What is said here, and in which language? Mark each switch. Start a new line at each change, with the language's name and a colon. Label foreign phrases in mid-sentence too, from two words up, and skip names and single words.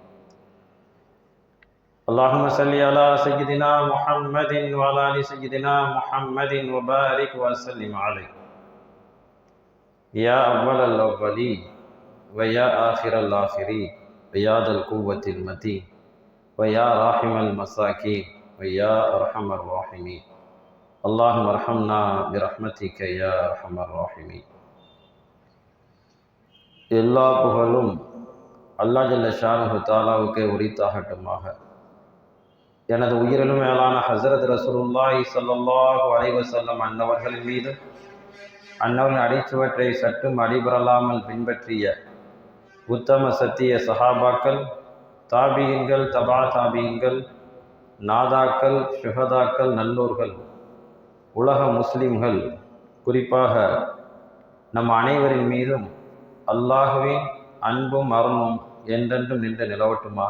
Arabic: اللهم صل على سيدنا محمد وعلى آل سيدنا محمد وبارك وسلم عليه، يا أول الأولين ويا آخر الآخرين ويا ذا القوة المتين ويا راحم المساكين ويا أرحم الراحمين. اللهم ارحمنا برحمتك يا أرحم الراحمين.
Tamil: எல்லா புகழும் அல்லாஹ்
Arabic: جل شأنه
Tamil: தஆலாவுக்கே உரித்தாகட்டுமாக. எனது உயிரிலும் மேலான ஹஸரத்
Arabic: رسول الله صلى الله عليه وسلم
Tamil: அன்னவர்களின் மீது, அன்னவரின் அடிச்சுவற்றை சற்றும் அடிபரலாமல் பின்பற்றிய உத்தம சத்திய சஹாபாக்கள், தாபியீன்கள், தபா தாபியீன்கள், நாதாக்கள், ஷுஹதாக்கள், நல்லோர்கள், உலக முஸ்லிம்கள், குறிப்பாக நம் அனைவரின் மீதும் அல்லாஹ்வின் அன்பும் அருளும் என்றென்றும் நின்று நிலவட்டுமாக.